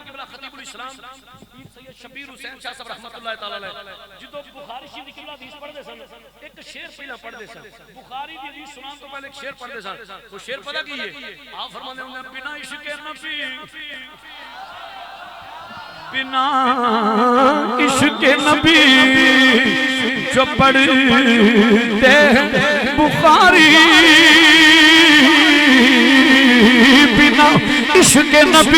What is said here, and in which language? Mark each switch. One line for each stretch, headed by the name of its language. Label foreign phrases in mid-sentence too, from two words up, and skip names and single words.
Punjabi: کے بلا خطیب الاسلام سید شبیر حسین شاہ صاحب
Arabic: رحمة الله تعالى عليه
Punjabi: جدوں بخاری شریف کی قبلہ حدیث پڑھدے سن ایک شعر پہلا پڑھدے سن بخاری دی حدیث سنان تو پہلے ایک شعر پڑھدے سن وہ شعر پتا کی ہے
Urdu: آپ فرماتے ہیں بنا عشق نبی بنا عشق نبی جو پڑھتے بخاری بنا عشق نبی